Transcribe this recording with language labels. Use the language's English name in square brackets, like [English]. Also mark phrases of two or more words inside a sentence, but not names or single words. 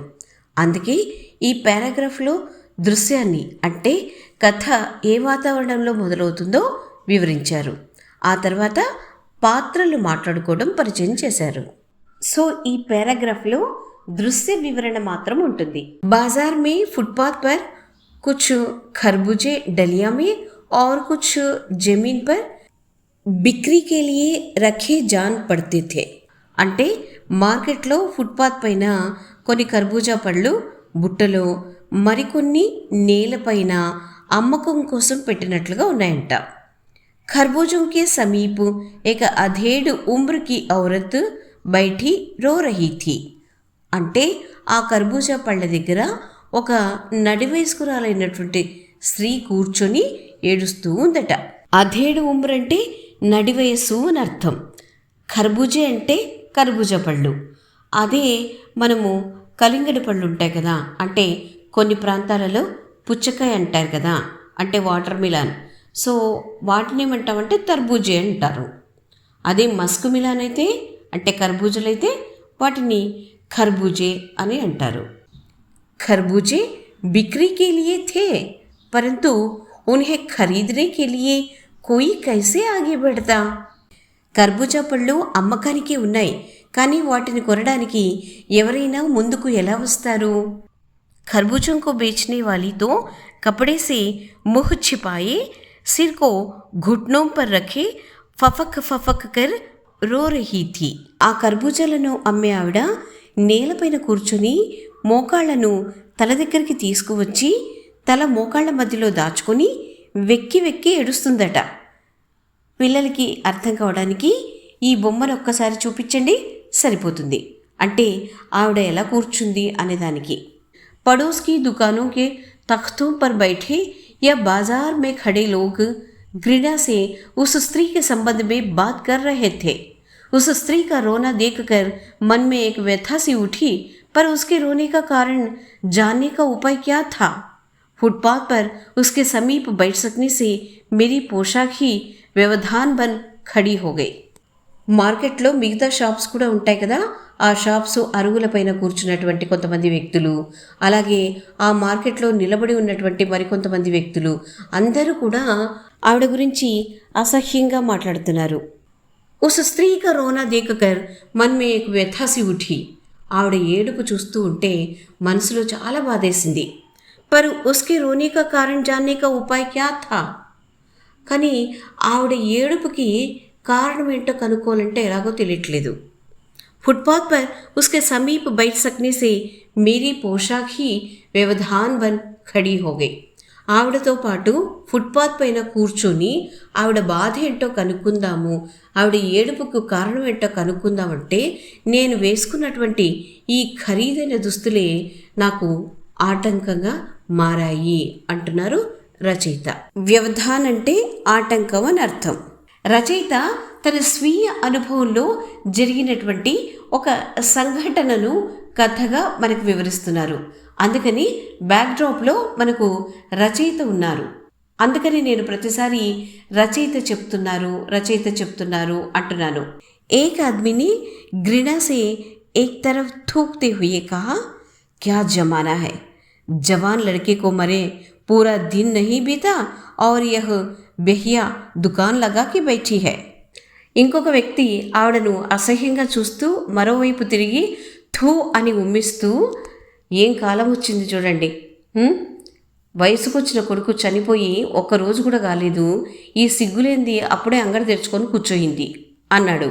[Telugu] అందుకే ఈ పారాగ్రాఫ్లో దృశ్యాన్ని అంటే కథ ఏ వాతావరణంలో మొదలవుతుందో వివరించారు. ఆ తర్వాత పాత్రలు మాట్లాడుకోవడం పరిచయం చేశారు. సో ఈ పారాగ్రాఫ్లో దృశ్య వివరణ మాత్రం ఉంటుంది. [Hindi] बाजार में फुटपाथ पर कुछ खरबूजे डलिया में और कुछ जमीन पर बिक्री के लिए रखे जान पड़ते थे. [Telugu] అంటే మార్కెట్లో ఫుట్పాత్ పైన కొన్ని కర్బూజా పళ్ళు బుట్టలో, మరికొన్ని నేలపైన అమ్మకం కోసం పెట్టినట్లుగా ఉన్నాయంట. [Hindi] खरबूजों के समीप एक अधेड़ उम्र की औरत बैठी रो रही थी. [Telugu] అంటే ఆ కర్బూజా పళ్ళ దగ్గర ఒక నడివయస్కురాలైనటువంటి స్త్రీ కూర్చొని ఏడుస్తూ ఉందట. [Hindi] अधेड़ उम्र [Telugu] అంటే నడివయస్సు అని అర్థం. ఖర్బూజే అంటే కర్బూజా పళ్ళు. అదే మనము కలింగడి పళ్ళు ఉంటాయి కదా, అంటే కొన్ని ప్రాంతాలలో పుచ్చకాయ అంటారు కదా, అంటే [English] water melon. [Telugu] సో వాటిని ఏమంటామంటే తర్బూజే అంటారు. అదే [English] musk melon [Telugu] అయితే అంటే కర్బూజలైతే వాటిని ఖర్బూజే అని అంటారు. [Hindi] खरबूजे बिक्री के लिए थे परंतु उन्हें खरीदने के लिए कोई कैसे आगे बढ़ता. [Telugu] కర్బూజా పళ్ళు అమ్మకానికి ఉన్నాయి, కానీ వాటిని కొనడానికి ఎవరైనా ముందుకు ఎలా వస్తారు? [Hindi] खरबूजों को बेचने वाली तो कपड़े से मुँह छिपाए सिर को घुटनों पर रखे फफक फफक कर रो रही थी. [Telugu] ఆ కర్బూజాలను అమ్మే ఆవిడ నేలపైన కూర్చొని మోకాళ్లను తల దగ్గరికి తీసుకువచ్చి తల మోకాళ్ల మధ్యలో దాచుకొని వెక్కి వెక్కి ఏడుస్తుందట. పిల్లలకి అర్థం కావడానికి ఈ బొమ్మను ఒక్కసారి చూపించండి, సరిపోతుంది. అంటే ఆవిడ ఎలా కూర్చుంది అనేదానికి. [Hindi] पड़ोस की दुकानों के तख्तों पर बैठे या बाजार में खड़े लोग घृणा से उस स्त्री के संबंध में बात कर रहे थे. उस स्त्री का रोना देखकर मन में एक व्यथा सी उठी, पर उसके रोने का कारण जानने का उपाय क्या था? फुटपाथ पर उसके समीप बैठ सकने से मेरी पोशाक ही व्यवधान बन खड़ी हो गई. [Telugu] మార్కెట్లో మిగతా షాప్స్ కూడా ఉంటాయి కదా, ఆ షాప్స్ అరుగులపైన కూర్చున్నటువంటి కొంతమంది వ్యక్తులు, అలాగే ఆ మార్కెట్లో నిలబడి ఉన్నటువంటి మరికొంతమంది వ్యక్తులు అందరూ కూడా ఆవిడ గురించి అసహ్యంగా మాట్లాడుతున్నారు. [Hindi] उस स्त्री का रोना देखकर मन में एक व्यथा सी उठी. [Telugu] ఆవిడ ఏడుపు చూస్తూ ఉంటే మనసులో చాలా బాధేసింది. [Hindi] पर उसके रोने का कारण जानने का उपाय क्या था. [Telugu] కానీ ఆవిడ ఏడుపుకి కారణం ఏంటో కనుక్కోవాలంటే ఎలాగో తెలియట్లేదు. [Hindi] फुटपाथ पर उसके समीप बैठ सकने से मेरी पोशाक ही व्यवधान बन खड़ी हो गई. [Telugu] ఆవిడతో పాటు ఫుట్పాత్ పైన కూర్చొని ఆవిడ బాధ ఏంటో కనుక్కుందాము, ఆవిడ ఏడుపుకు కారణం ఏంటో కనుక్కుందామంటే నేను వేసుకున్నటువంటి ఈ ఖరీదైన దుస్తులే నాకు ఆటంకంగా మారాయి అంటున్నారు రచయిత. వ్యవధాన్ అంటే ఆటంకం అని అర్థం. రచయిత తన స్వీయ అనుభవంలో జరిగినటువంటి ఒక సంఘటనను కథగా మనకు వివరిస్తున్నారు. అందుకని బ్యాక్డ్రాప్లో మనకు రచయిత ఉన్నారు. అందుకని నేను ప్రతిసారి రచయిత చెప్తున్నారు అంటున్నాను. [Hindi] एक आदमी ने घृणा से एक तरफ थूकते हुए कहा, क्या जमाना है, जवान लड़के को मरे पूरा दिन नहीं बीता और यह बेहया दुकान लगाके बैठी है. [Telugu] ఇంకొక వ్యక్తి ఆవిడను అసహ్యంగా చూస్తూ మరోవైపు తిరిగి థూ అని ఉమ్మిస్తూ, ఏం కాలం వచ్చింది చూడండి, వయసుకొచ్చిన కొడుకు చనిపోయి 1 రోజు కూడా కాలేదు, ఈ సిగ్గులేంది అప్పుడే అంగడి తెరుచుకొని కూర్చోయింది అన్నాడు.